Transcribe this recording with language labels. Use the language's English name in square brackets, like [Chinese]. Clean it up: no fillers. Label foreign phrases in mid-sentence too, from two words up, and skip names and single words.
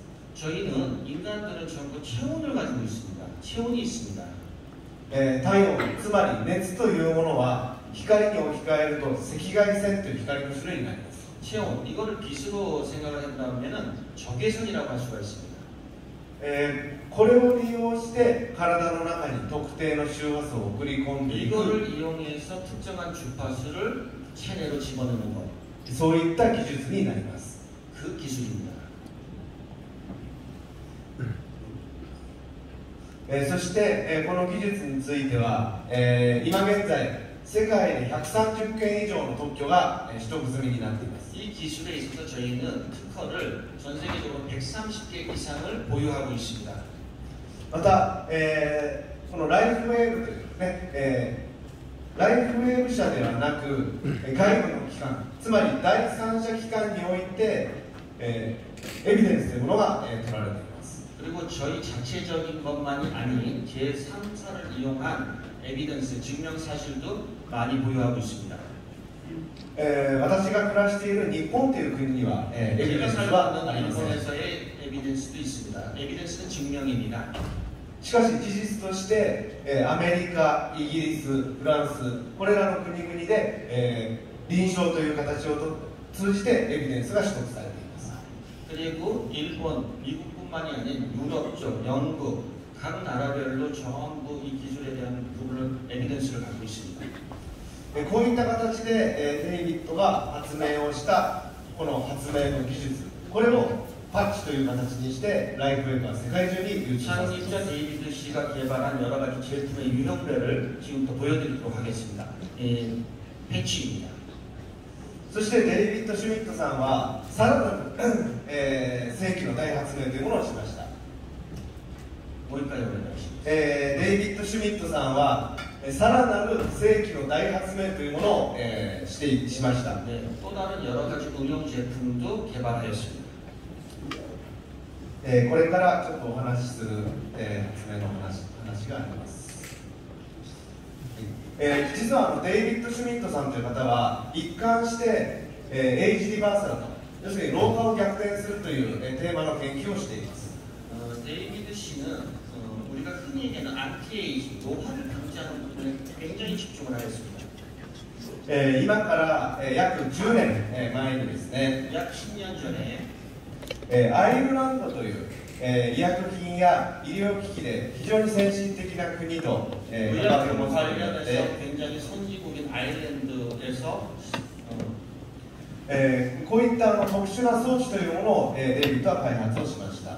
[Korean] 저희는 인간들은 전부 체온을 가지고 있습니다. 체온이 있습니다. [Japanese] 体温、つまり熱というものは光に置き換えると赤外線という光の種類になります。 [Korean] 체온, 이거를 빛으로 생각을 한다면 적외선이라고 할 수가 있습니다. [Japanese] これを利用して体の中に特定の周波数を送り込んでいく [Korean] 이거를 이용해서 특정한 주파수를 체내로 집어넣는 것. [Japanese] そういった技術になります。 [Korean] 그 기술입니다. [Japanese] そして、この技術については、今現在世界で130件以上の特許が取得済みになっています。 [Korean] 이 기술에 있어서 저희는 특허를 전 세계적으로 130개 이상을 보유하고 있습니다. [Japanese] また、このライフウェーブというね、ライフウェーブ社ではなく外部の機関、つまり第三者機関において、エビデンスというものが取られています。 [Korean] 그리고 저희 자체적인 것만이 아닌 제3사를 이용한 에비던스, 증명사실도 많이 보유하고 있습니다. [Japanese] 私が暮らしている日本という国には、エビデン [Korean] 제가 [Japanese] ス [Korean] 살고 [Japanese] はあり [Korean] 있는 [Japanese] ません。 [Korean] 일본에서의 에비던스도 있습니다. 에비던스는 증명입니다. [Japanese] しかし事実として、アメリカ、イギリス、フランス、これらの国々で、臨床という形を通じてエビデンスが取得されています。 [Korean] 그리고 일본, 미국뿐만이 아닌 유럽 쪽, 영국, 각 나라별로 전부 이 기술에 대한 부분을 에비던스를 갖고 있습니다. [Japanese] こういった形で、デイビッドが発明をしたこの発明の技術、これをパッチという形にしてライフウェイが世界中に流通させています。 [Korean] 창립자 데이비드 씨가 개발한 여러 가지 제품의 유형별을 지금부터 보여드리도록 하겠습니다. 패치입니다. [Japanese] そしてデイビッド・シュミットさんはさらなる、世紀の大発明というものをしました。 [Korean] 뭐일까요, 그러면? [Japanese] デイビッド・シュミットさんはさらなる世紀の大発明というものを、しました。 [Korean] 네, 또 다른 여러 가지 응용 제품도 개발하였습니다. [Japanese] これからちょっとお話しする、発明の話があります。実はデイビッド・シュミットさんという方は一貫して、エイジ・リバーサルと、要するに老化を逆転するという、テーマの研究をしています。 [Korean] 데이비드 씨는 우리가 흔히 얘기하는 안티에이징, 노화를 방지하는 부분에 굉장히 집중을 하였습니다. [Japanese] 今から、約10年、前にですね、 [Korean] 약 10년 전에 [Japanese] アイルランドという、医薬品や医療機器で非常に先進的な国と、関わりを持 [Korean] 의약품 [Japanese] つことによって [Korean] 관련해서 굉장히 선진국인 아일랜드에서 [Japanese] こういった特殊な装置というものを、デイビッドは開発をしました。